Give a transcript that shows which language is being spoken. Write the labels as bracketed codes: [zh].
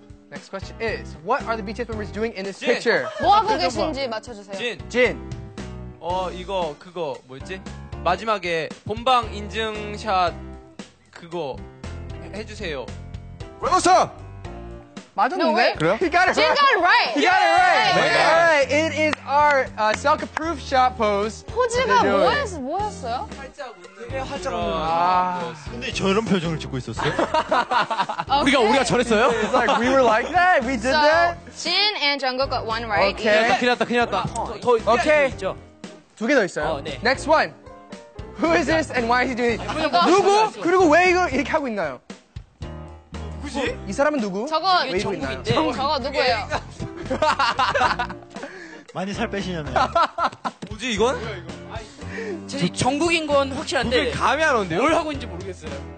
[en] Next question is, what are the BTS members doing in this [ko] 진. [en] picture? [ko] 뭐 하고 계신지 맞춰주세요. [en] Jin. [ko] 이거 그거 뭐였지? 마지막에 본방 인증샷 그거 해주세요. 레몬스타! 맞았는데? [en] wait. [ko] 그래요? [en] He got it Jin right. got it right. He got it right. Yay. All right, it is our self-approved shot pose. [ko] 포즈가 [en] They're doing. [ko] 뭐였어요? 아, 근데 저런 표정을 짓고 있었어요? 우리가 저랬어요? [en] it's like we were like that. We did So, that. Jin and Jungkook got 1 right. Okay. [ko] 큰일 났다. [en] Okay. [ko] 있죠? 두 개 더 있어요. 네. [en] Next one. Who is this and why is he doing it? [ko] 이거 누구? 그리고 왜 이걸 이렇게 하고 있나요? 누구지? 이 사람은 누구? 저거 왜 이러고 있나요? 저거 누구예요? 많이 살 빼시냐면. 뭐지 이건? 정국인 건 확실한데 감이 안 오는데요? 뭘 하고 있는지 모르겠어요.